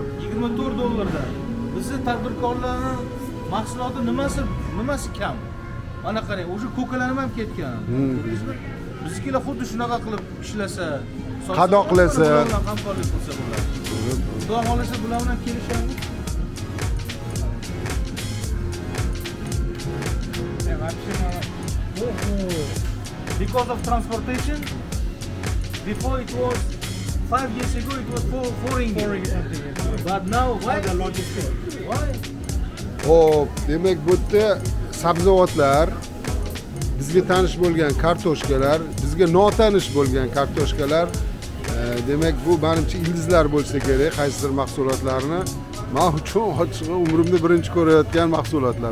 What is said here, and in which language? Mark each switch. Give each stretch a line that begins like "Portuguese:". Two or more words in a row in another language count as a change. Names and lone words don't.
Uzbek: 24 dollarda. Bizni tadbirkorlarning mahsuloti nimasi kam? Mana qarang, o'sha ko'kalanib ham ketgan. Bizkilar xuddi shunaqa qilib ishlasa, Qadoqlasa, hamkorlik qilsa bo'ladi. Xudo xolisa bular bilan kelishamiz.
English: Because of transportation, before it was 5 years ago it was 4 ringgit. But now why the logistics? Why?
Uzbek: Xo'p, demak bu yerda sabzavotlar, bizga tanish bo'lgan kartoshkalar, bizga notanish bo'lgan kartoshkalar, demak bu menimcha ildizlar bo'lsa kerak, qaysidir mahsulotlarni. Men uchun ochig'i umrimda birinchi ko'rayotgan mahsulotlar.